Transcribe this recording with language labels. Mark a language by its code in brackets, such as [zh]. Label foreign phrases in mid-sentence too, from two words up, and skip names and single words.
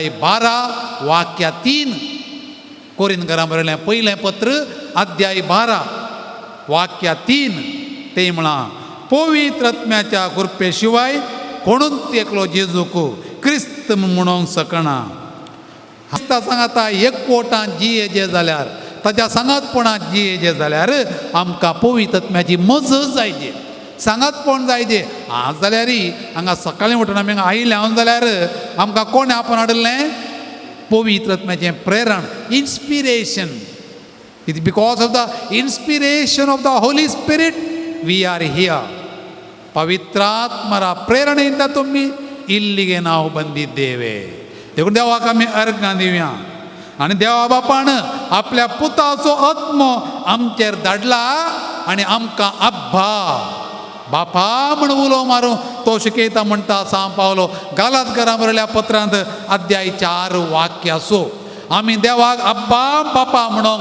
[kok] 12:3 कोरिंथकारां बरयल्या पयलें पत्र अध्याय 12:3 ते म्हणा पवित्र आत्म्याच्या कृपे शिवाय कोणून तेकलो जेजूक क्रिस्त म्हणूंक शकना आतां सांगाता एकवटान जियेजे जाल्यार ताच्या सांगातपणात जियेजे जाल्यार आमकां पवित्र आत्म्याची मजत जायची सांगातपण जायचे आज जाल्यार हांगा सकाळीं उठून आमी हांगा आयले हांव जाल्यार आमकां कोण आपण हाडलें पवित्र आत्म्याचें प्रेरण [en] inspiration it because of the inspiration of the Holy Spirit we are here [kn] ಪವಿತ್ರಾತ್ಮರ ಪ್ರೇರಣೆಯಿಂದ ತುಂಬಿ ಇಲ್ಲಿಗೆ ನಾವು ಬಂದಿದ್ದೇವೆ [kok] देखून देवाक आमी अर्घां दिवया आनी देवा बापान आपल्या पुताचो आत्म आमचेर धाडला आनी आमकां अब्बा बापा म्हण उलो मारूं तो शिकयता म्हणटा सांग पावलो गालातकारां बरयल्या पत्रांत अध्याय 4 आमी देवाक अब्बा बापा म्हणोंक